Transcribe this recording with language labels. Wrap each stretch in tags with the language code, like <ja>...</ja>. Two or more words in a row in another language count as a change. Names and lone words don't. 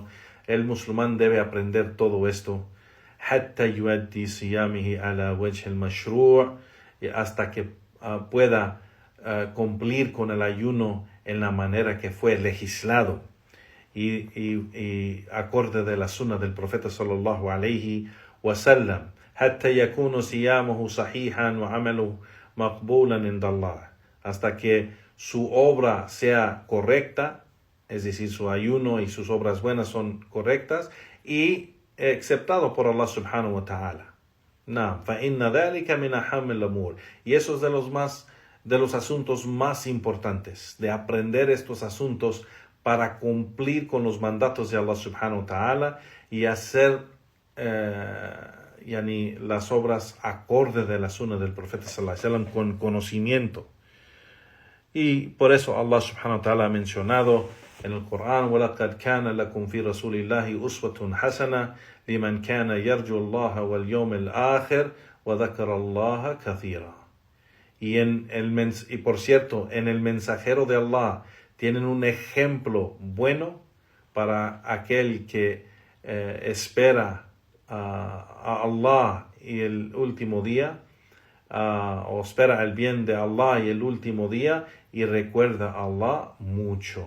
<es>El musulmán debe aprender todo esto</es> <ar>حتى يؤدي صيامه على وجه المشروع,</ar> <es>hasta que pueda cumplir con el ayuno en la manera que fue legislado y acorde de la sunna del profeta</es> <ar>صلى الله عليه وسلم. حتى يكون صيامه صحيحا وعمله مقبولا عند الله,</ar> <es>hasta que su obra sea correcta, es decir, su ayuno y sus obras buenas son correctas y aceptado por Allah</es> <ar>سبحانه وتعالى. No, فإن ذلك من أهم الأمور,</ar> <es>y eso es de los asuntos más importantes, de aprender estos asuntos para cumplir con los mandatos de Allah</es> <ar>سبحانه وتعالى</ar> <es>y hacer las obras acorde de la sunna del profeta</es> <ar>صلى الله عليه وسلم</ar> <es>con conocimiento. Y por eso Allah</es> <ar>سبحانه وتعالى</ar> <es>ha mencionado en el Corán,</es> <ar>وَلَقَدْ كَانَ لَكُمْ فِي رَسُولِ اللَّهِ أُسْوَةٌ حَسَنَةٌ لِمَنْ كَانَ يَرْجُو اللَّهَ وَالْيَوْمَ الْآخِرِ وَذَكَرَ اللَّهَ كَثِيرًا.</ar> <es>Y por cierto, en el mensajero de Allah tienen un ejemplo bueno para aquel que espera a Allah y el último día, o espera el bien de Allah y el último día, y recuerda a Allah mucho.</es>